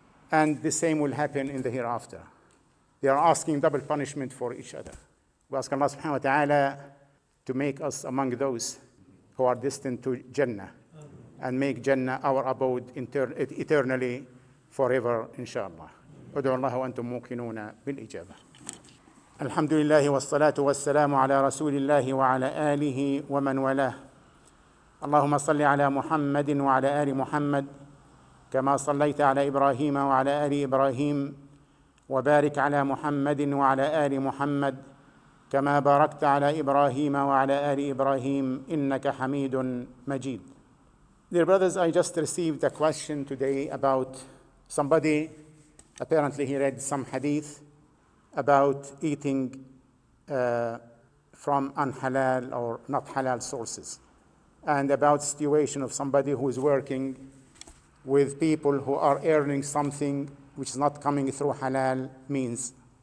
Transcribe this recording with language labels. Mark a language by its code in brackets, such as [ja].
[en] And the same will happen in the hereafter. They are asking double punishment for each other. We ask Allah subhanahu wa ta'ala to make us among those who are destined to Jannah and make Jannah our abode eternally forever, inshallah. [ar] ادعوا الله وأنتم موقنون بالإجابة. الحمد لله والصلاة والسلام على رسول الله وعلى آله ومن والاه. اللهم صل على محمد وعلى آل محمد كما صليت على إبراهيم وعلى آل إبراهيم وبارك على محمد وعلى آل محمد كما باركت على إبراهيم وعلى آل إبراهيم إنك حميد مجيد. [en] Dear brothers, I just received a question today about somebody, apparently he read some hadith about eating from unhalal or not halal sources, and about situation of somebody who is working with people who are earning something which is not coming through halal means.